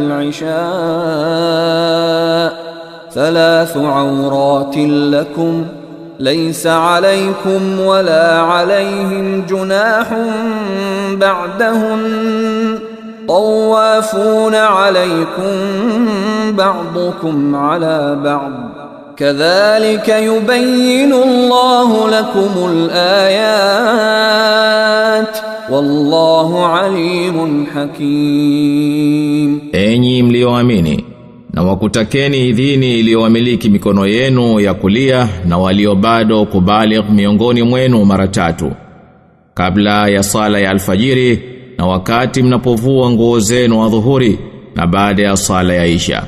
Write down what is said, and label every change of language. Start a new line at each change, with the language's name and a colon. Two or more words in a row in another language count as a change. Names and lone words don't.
Arabic: العشاء 3 عورات لكم ليس عليكم ولا عليهم جناح بعدهن طوافون عليكم بعضكم على بعض كذلك يبين الله لكم الآيات والله عليم حكيم.
Swahili: Enyi mlioamini, na wakutakeni idhini iliyowamiliki mikono yenu ya kulia na walio bado kubaligh miongoni mwenu mara 3 kabla ya sala ya alfajiri na wakati mnapovua nguo zenu adhuhuri na baada ya sala ya isha.